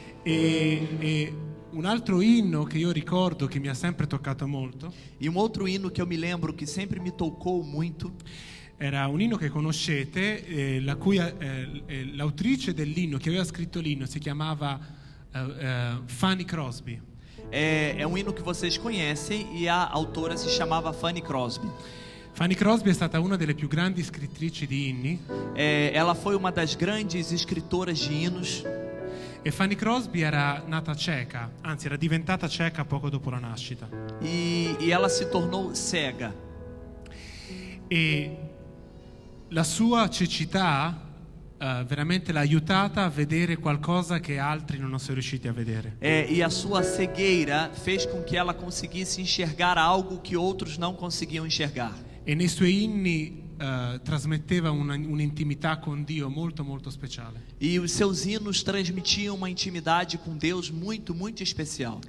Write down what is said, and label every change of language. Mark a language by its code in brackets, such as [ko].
[it] E un altro inno che io ricordo che mi ha sempre toccato molto [pt] E um outro hino que eu me lembro que sempre me tocou muito [it] era un inno che conoscete, l'autrice dell'inno che aveva scritto l'inno si chiamava Fanny Crosby. [pt] é um hino que vocês conhecem e a autora se chamava Fanny Crosby. [it] Fanny Crosby è stata una delle più grandi scrittrici di inni. [pt] Ela foi uma das grandes escritoras de hinos. [it] E Fanny Crosby era nata ceca, anzi era diventata ceca poco dopo la nascita. [pt] E ela se tornou cega. [it] E la sua cecità veramente l'ha aiutata a vedere qualcosa che altri non sono riusciti a vedere. [pt] E a sua cegueira fez com que ela conseguisse enxergar algo que outros não conseguiam enxergar. [it] E nei suoi inni trasmetteva un'intimità con Dio molto molto speciale. [pt] E os seus hinos transmitiam uma intimidade com Deus muito, muito especial.